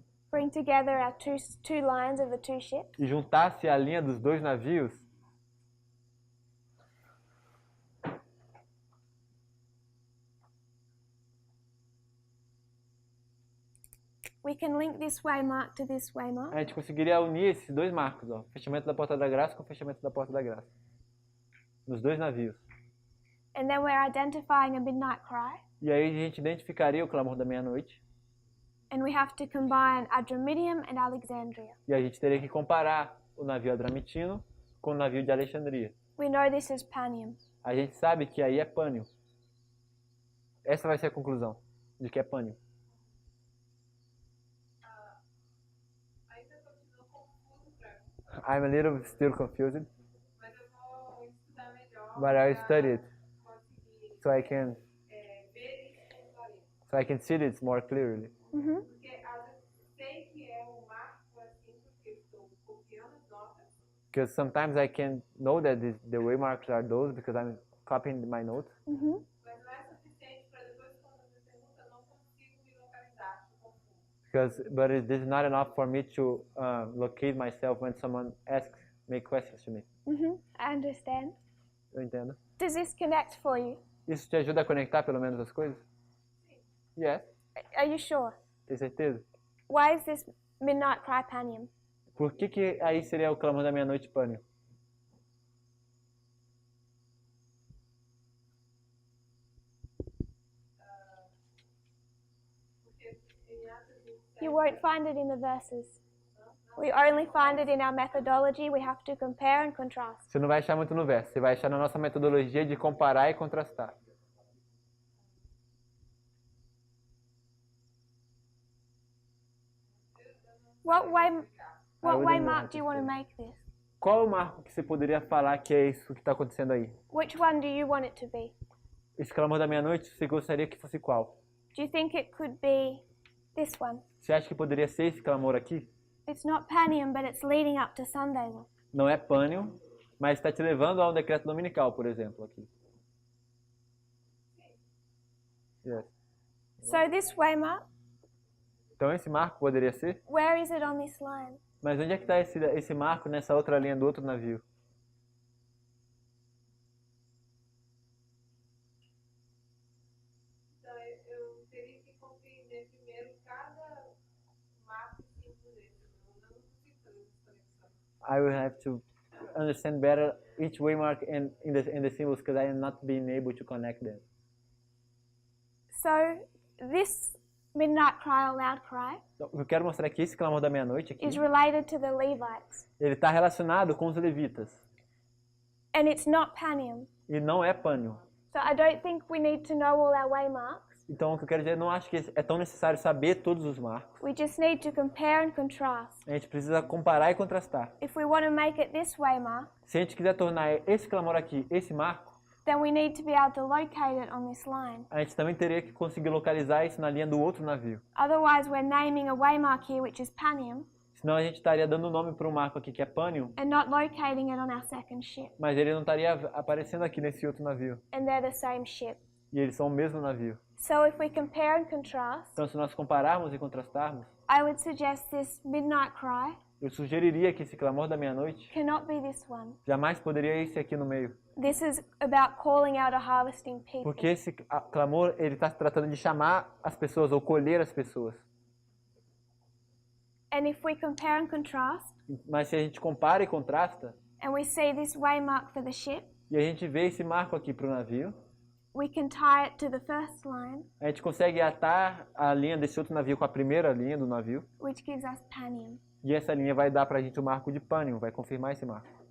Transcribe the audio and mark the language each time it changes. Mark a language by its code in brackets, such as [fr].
[en] bring together our two lines of the two ships, [pt] e juntasse a linha dos dois navios, [en] we can link this waymark to this waymark, [pt] a gente conseguiria unir esses dois marcos, ó, fechamento da porta da graça com o fechamento da porta da graça, nos dois navios. [en] and then we're identifying a midnight cry, [pt] E aí a gente identificaria o clamor da meia-noite, [en] and we have to combine Adramyttium and Alexandria. [pt] e a gente teria que comparar o navio Adramitino com o navio de Alexandria. [en] We know this is Panium. [pt] A gente sabe que aí é Pânio. Essa vai ser a conclusão, de que é Pânio. Ainda continua confuso pra mim, [en] I'm a little still confused, [pt] mas eu vou estudar melhor [en] but I'll [pt] pra [en] study it [pt] conseguir [en] so I can [pt] ver isso com clareza. [en] see it more clearly. Mm-hmm. [pt] Porque às vezes sei que é um marco assim, porque eu estou copiando as notas, [en] Because sometimes I can know that the way marks are those because I'm copying my notes. Mm-hmm. [pt] mas não é suficiente para depois, quando você pergunta, eu não consigo me localizar, eu confundo. [en] This is not enough for me to locate myself when someone asks me questions to me. Mm-hmm. I understand. [pt] Eu entendo. [en] Does this connect for you? [pt] Isso te ajuda a conectar pelo menos as coisas? [en] Yes. Are you sure? [pt] Tem certeza? [en] Why is this midnight cry Panium? [pt] Por que aí seria o clamor da meia-noite Pânio? [en] You won't find it in the verses. We only find it in our methodology. We have to compare and contrast. [pt] Você não vai achar muito no verso, você vai achar na nossa metodologia de comparar e contrastar. [en] What wouldn't waymark know do you want to make this? [pt] Qual é o marco que você poderia falar que é isso que está acontecendo aí? [en] Which one do you want it to be? [pt] Esse clamor da meia-noite, você gostaria que fosse qual? [en] Do you think it could be this one? [pt] Você acha que poderia ser esse clamor aqui? [en] It's not Panium, but it's leading up to Sunday. [pt] Não é Pânio, mas está te levando a um decreto dominical, por exemplo, aqui. [en] Yes. So this waymark, [pt] Então esse marco poderia ser? [en] where is it on this line? [pt] Mas onde é que está esse marco nessa outra linha do outro navio? Então, eu teria que compreender primeiro cada marco e símbolo desse. Eu não consigo fazer essa conexão. [en] I will have to understand better each waymark and in the symbols because I am not being able to connect them. So this midnight cry or loud cry [pt] Então, eu quero mostrar que esse clamor da meia-noite aqui, [en] is related to the Levites, [pt] ele está relacionado com os levitas [en] and it's not Panium. [pt] e não é pânio. [en] So I don't think we need to know all our waymarks. [pt] Então o que eu quero dizer, eu não acho que é tão necessário saber todos os marcos. [en] We just need to compare and contrast. [pt] A gente precisa comparar e contrastar. [en] If we want to make it this waymark, [pt] Se a gente quiser tornar esse clamor aqui, esse marco, [en] then we need to be able to locate it on this line. [pt] a gente também teria que conseguir localizar isso na linha do outro navio. [en] Otherwise, we're naming a waymark here, which is Panium, [pt] Senão a gente estaria dando nome para um marco aqui que é pânio, [en] and not locating it on our second ship. [pt] mas ele não estaria aparecendo aqui nesse outro navio. [en] And they're the same ship. [pt] E eles são o mesmo navio. [en] So if we compare and contrast, [pt] Então se nós compararmos e contrastarmos, [en] I would suggest this midnight cry [pt] eu sugeriria que esse clamor da meia-noite [en] cannot be this one. [pt] jamais poderia esse aqui no meio. [en] This is about calling out a harvesting people. [pt] Porque esse clamor, ele está tratando de chamar as pessoas ou colher as pessoas. [en] And if we compare and contrast, [pt] Mas se a gente compara e contrasta, [en] and we see this waymark for the ship, [pt] e a gente vê esse marco aqui para o navio, [en] we can tie it to the first line, [pt] a gente consegue atar a linha desse outro navio com a primeira linha do navio, [en] which gives us Panium. [pt] e essa linha vai dar para a gente o marco de pânio, vai confirmar esse marco.